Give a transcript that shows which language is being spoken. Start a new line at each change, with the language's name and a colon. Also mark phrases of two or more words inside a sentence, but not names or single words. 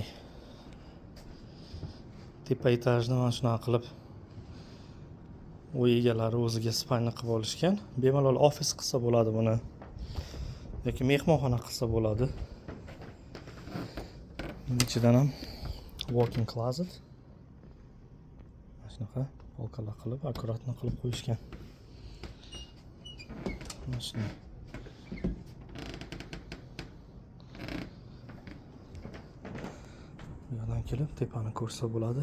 Uzbek: Tepa etajni mana shunaqa qilib uy egalari o'ziga spalni qilib olishgan. Bemalol ofis qilsa bo'ladi buni. Yoki mehmonxona qilsa bo'ladi. Buning ichidan ham
English: walk-in closet.
Uzbek: Mana shunaqa polkalar qilib, akkuratni qilib qo'yishgan. Mana shunday. Bu yerdan kelib tepani ko'rsa bo'ladi.